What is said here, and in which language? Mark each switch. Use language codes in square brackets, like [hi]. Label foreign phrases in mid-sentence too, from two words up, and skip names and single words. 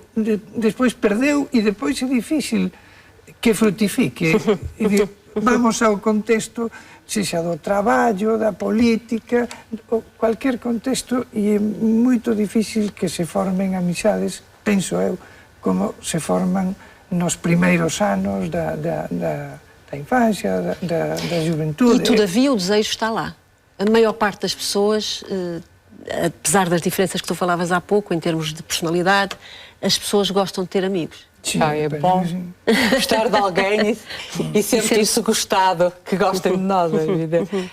[gl] Despois perdeu e depois é difícil que frutifique. Vamos ao contexto, sexa do traballo, da política, cualquier contexto, e é moito difícil que se formen amizades, penso eu, como se forman nos primeiros anos da [pt] infância, da juventude. E, todavia, o desejo está lá. A maior parte das pessoas, apesar das diferenças que tu falavas há pouco, em termos de personalidade, as pessoas gostam de ter amigos. Sim, É bom gostar de alguém e sentir-se gostado, que gostem de nós, é evidente.